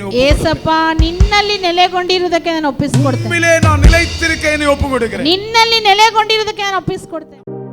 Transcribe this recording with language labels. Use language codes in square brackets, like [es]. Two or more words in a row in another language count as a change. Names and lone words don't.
[kn] ಏಸಪ್ಪ ನಿನ್ನಲ್ಲಿ ನೆಲೆಗೊಂಡಿರುವುದಕ್ಕೆ ನಾನು ಒಪ್ಪಿಸಿಕೊಡ್ತೇನೆ. [ta] உம்மிலே நான் நிலைத்திருக்கேன் ஒப்பு கொடுக்கிறேன். [kn] ನಿನ್ನಲ್ಲಿ ನೆಲೆಗೊಂಡಿರುವುದಕ್ಕೆ ನಾನು ಒಪ್ಪಿಸಿಕೊಡ್ತೇನೆ.